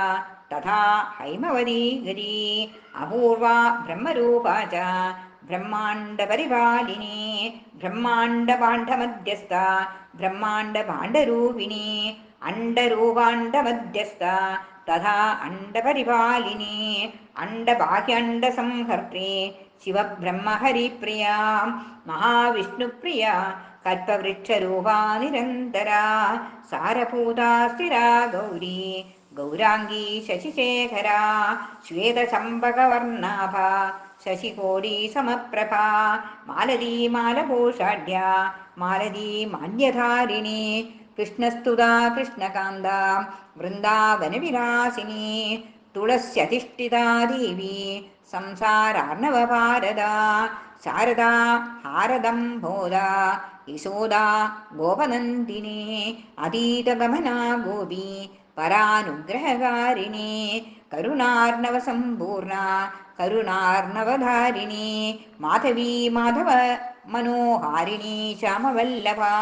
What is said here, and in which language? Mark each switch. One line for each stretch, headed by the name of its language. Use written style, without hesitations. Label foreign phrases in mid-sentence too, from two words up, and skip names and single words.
Sanskrit: तथा हैमवती गरी अपूर्वा ब्रह्मरूपा च ब्रह्माण्डपरिपालिनी ब्रह्माण्डपाण्डमध्यस्था ब्रह्माण्डपाण्डरूपिणी अण्डरूपाण्डमध्यस्था तथा अण्डपरिपालिनी अण्डबाह्यण्डसंहर्त्री शिवब्रह्महरिप्रिया महाविष्णुप्रिया कल्पवृक्षरूपा निरन्तरा सारभूता स्थिरा गौरी ഗൗരാംഗീ ശശിശേഖരാ ശ്വേതചമ്പകവർണാഭ ശശികോടി സമപ്രഭ മാലതീ മാലഭൂഷാഢ്യ മാലതീ മാല്യധാരിണി കൃഷ്ണസ്തുതാ കൃഷ്ണകാന്ത വൃന്ദാവനവിലാസിനി തുളസ്യധിഷ്ഠിതാ ദേവി സംസാരാർണവഭാരത ശാരദാ ഹാരദംഭോദ യശോദാ ഗോപനന്ദിനി അതീതഗമനാ ഗോപി പരാനുഗ്രഹകാരിണി കരുണാർണവസമ്പൂർണ കരുണാർണവധാരിണി മാധവീ മാധവ മനോഹാരിണി ശ്യാമവല്ലഭ